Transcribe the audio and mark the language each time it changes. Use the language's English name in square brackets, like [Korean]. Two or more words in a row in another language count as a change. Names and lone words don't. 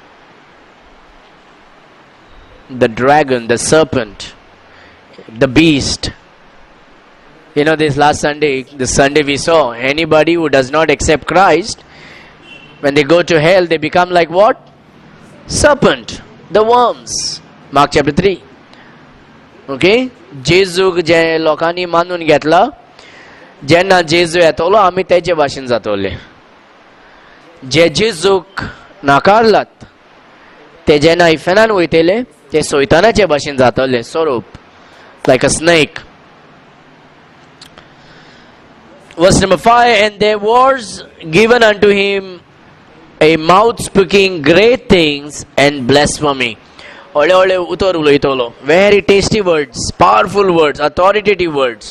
[English] The dragon, the serpent, the beast. This Sunday we saw, anybody who does not accept Christ, when they go to hell, they become like what? Serpent, the worms. Mark chapter 3. [Konkani] Okay? Jezuk je lokani manun घेतला, जेन्ना जेजू येतलो आमी तेचे भाशेन जातले. जे जेजूक नाकारलात ते जेन्ना इफेनान वयतले ते सोयतानाचे भाशेन जातले, स्वरूप, [English] like a snake. Verse number 5, and there was given unto him a mouth speaking great things and blasphemy. [Konkani] Ole ole utor uloitolo. [English] Very tasty words, powerful words, authoritative words.